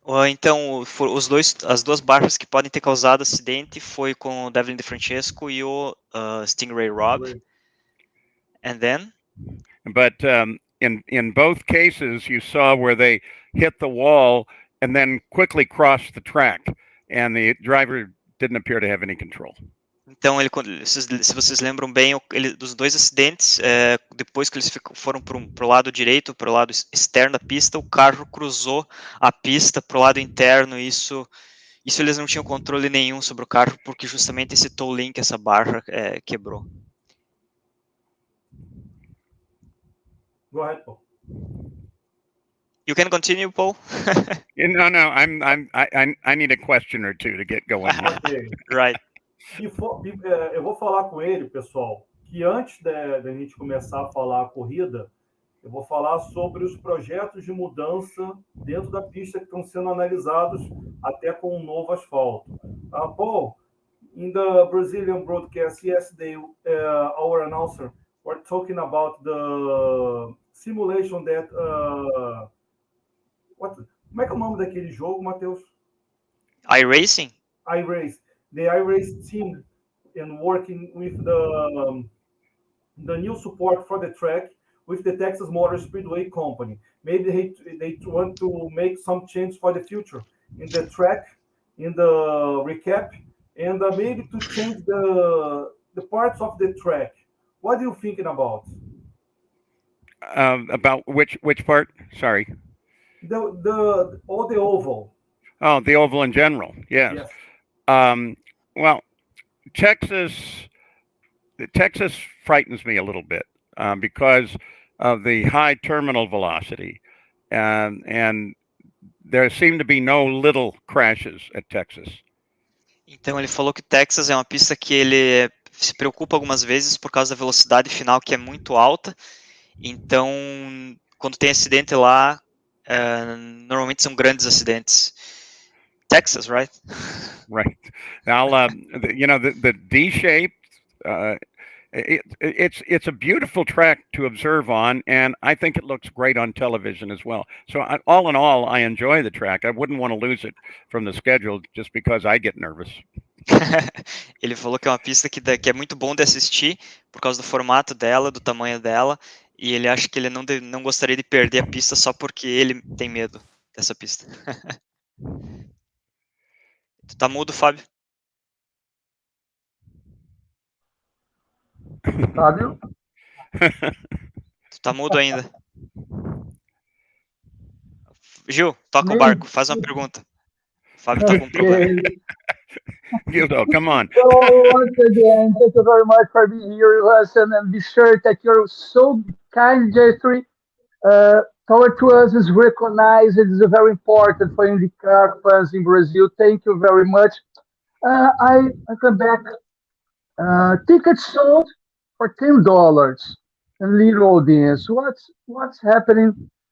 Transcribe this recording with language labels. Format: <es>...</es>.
<pt>Então, as 2 barras que podem ter causado acidente foi com o Devlin DeFrancesco e o Stingray Rob.</pt> <en>And then? But in both cases, you saw where they hit the wall and then quickly crossed the track, and the driver didn't appear to have any control.</en> <pt>Então, se vocês lembram bem, dos 2 acidentes, depois que eles foram para o lado direito, para o lado externo da pista, o carro cruzou a pista para o lado interno, e isso eles não tinham controle nenhum sobre o carro, porque justamente esse tow link, essa barra, quebrou.</pt> <en>Go ahead, Paul. You can continue, Paul. No, I need a question or two to get going. Okay. Right.</en> <pt>Eu vou falar com ele, pessoal, que antes da gente começar a falar a corrida, eu vou falar sobre os projetos de mudança dentro da pista que estão sendo analisados até com um novo asfalto.</pt> <en>Paul, in the Brazilian broadcast yesterday, our announcer were talking about the simulation that...</en> <pt>como é que é o nome daquele jogo, Matheus?</pt> <en>iRacing? iRace. The iRace team and working with the new support for the track with the Texas Motor Speedway Company. Maybe they want to make some change for the future in the track, in the recap, and maybe to change the parts of the track. What are you thinking about? About which part? Sorry. The oval. Oh, the oval in general. Yes. Well, Texas frightens me a little bit because of the high terminal velocity, and there seem to be no little crashes at Texas.</en> <pt>Então ele falou que Texas é uma pista que ele se preocupa algumas vezes por causa da velocidade final, que é muito alta. Então, quando tem acidente lá, normalmente são grandes acidentes.</pt> <en>Texas, right? Right. Now, the D shape, it's a beautiful track to observe on, and I think it looks great on television as well. So, all in all, I enjoy the track. I wouldn't want to lose it from the schedule just because I get nervous.</en> <pt>Ele falou que é uma pista que é muito bom de assistir por causa do formato dela, do tamanho dela, e ele acha que ele não gostaria de perder a pista só porque ele tem medo dessa pista. Tu tá mudo, Fábio? Fábio? Tu tá mudo ainda. Gil, toca o barco, faz uma pergunta. O Fábio tá com um problema.</pt> <en>Gildo, come on. So once again, thank you very much for being here with us, and be sure that your so kind gesture toward to us is recognized. It is very important for IndyCar fans in Brazil. Thank you very much. I come back. Tickets sold for $10 and little audience. What's happening</en>